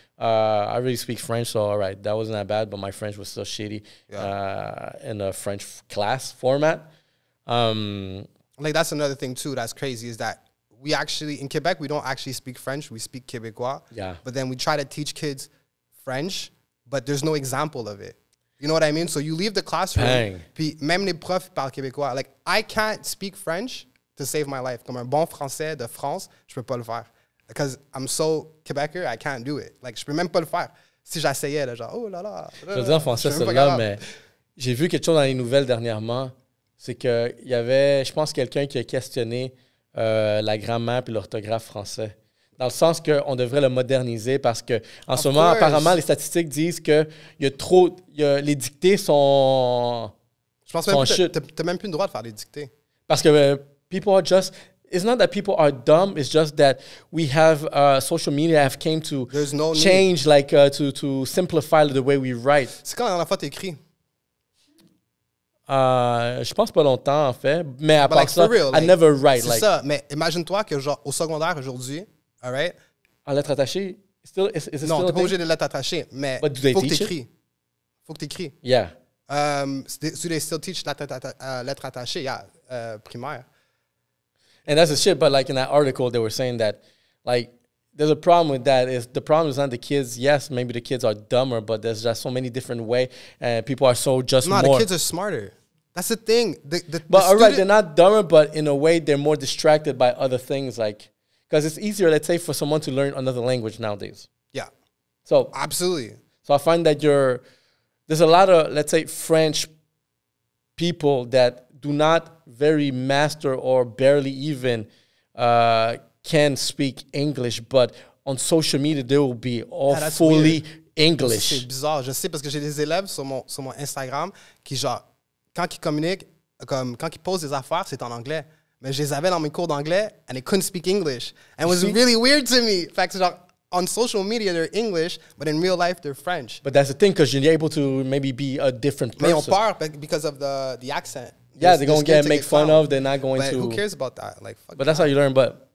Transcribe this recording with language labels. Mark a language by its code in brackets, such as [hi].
[en] I really speak French, so all right, that wasn't that bad, but my French was still shitty in a French class format. Like, that's another thing, too, that's crazy, is that we actually, in Quebec, we don't actually speak French, we speak Québecois. Yeah. But then we try to teach kids French, but there's no example of it. You know what I mean? So you leave the classroom, [fr] puis même les profs parlent Québécois. [en] Like, I can't speak French to save my life. [fr] Comme un bon français de France, je peux pas le faire. [en] Because I'm so Quebecer, I can't do it. Like, [fr] je peux même pas le faire. si j'essayais, là, genre, oh là là. Je veux dire en français, celle-là, mais j'ai vu quelque chose dans les nouvelles dernièrement. C'est qu'il y avait, je pense, quelqu'un qui a questionné la grammaire et l'orthographe français. Dans le sens qu'on devrait le moderniser parce qu'en ce moment, apparemment, les statistiques disent que les dictées sont. Je pense même que tu n'as même plus le droit de faire des dictées. Parce que [en] people are just. It's not that people are dumb. It's just that we have social media have came to change, like to simplify the way we write. [fr] C'est quand la dernière fois tu écris? Je pense pas longtemps en fait, mais à part ça, [en] I never write. [fr] C'est ça. Mais imagine-toi que genre au secondaire aujourd'hui, alright? En lettres attachées, non, t'es pas obligé de lettres attachées, mais il faut que t'écris. Faut que t'écris. [en] Yeah. Do they still teach lettres attachées? Yeah, primaire. And that's the shit. But like in that article, they were saying that like there's a problem with that. Is the problem is not the kids? Yes, maybe the kids are dumber, but there's just so many different ways, and people are so just more. No, the kids are smarter. That's the thing. But all right, they're not dumber, but in a way, they're more distracted by other things, like because it's easier, let's say, for someone to learn another language nowadays. Yeah. So absolutely. So I find that there's a lot of, let's say, French people that do not very master or barely even can speak English, but on social media, they will be all fully English. [fr] C'est bizarre. Je sais parce que j'ai des élèves sur mon Instagram qui, genre, quand ils communiquent, quand ils posent des affaires, c'est en anglais. Mais je les avais dans mes cours d'anglais [en] and they couldn't speak English. And it was really weird to me. In fact, genre, on social media, they're English, but in real life, they're French. But that's the thing, because you're able to maybe be a different person. [fr] Mais on peur [en] because of the accent. Yeah, they're going to make fun of. They're not going to. Who cares about that? Like, fuck. But that's how you learn. But